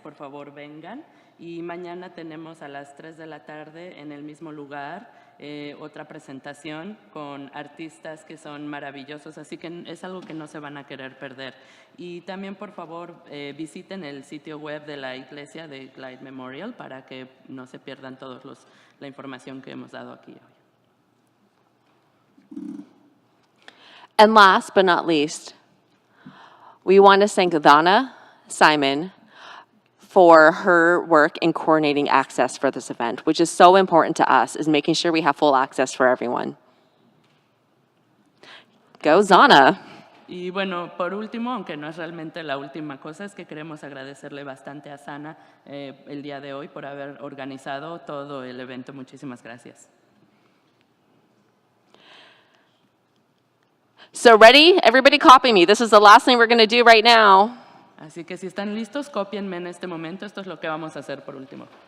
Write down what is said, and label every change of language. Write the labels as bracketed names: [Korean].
[Spanish] Por favor, vengan. Y mañana tenemos a las 3 de la tarde en el mismo lugar otra presentación con artistas que son maravillosos, así que es algo que no se van a querer perder. Y también, por favor, visiten el sitio web de la iglesia de Glide Memorial para que no se pierdan todos la información que hemos dado aquí hoy. [English] And last but not least, we want to thank Donna Simon for her work in coordinating access for this event, which is so important to us, is making sure we have full access for everyone. Go Zana. [Spanish] Y bueno, por último, aunque no es realmente la última cosa, es que queremos agradecerle bastante a Sana el día de hoy por haber organizado todo el evento. Muchísimas gracias. [English] So ready? Everybody copy me. This is the last thing we're going to do right now. [Spanish] Así que si están listos, cópienme en este momento. Esto es lo que vamos a hacer por último.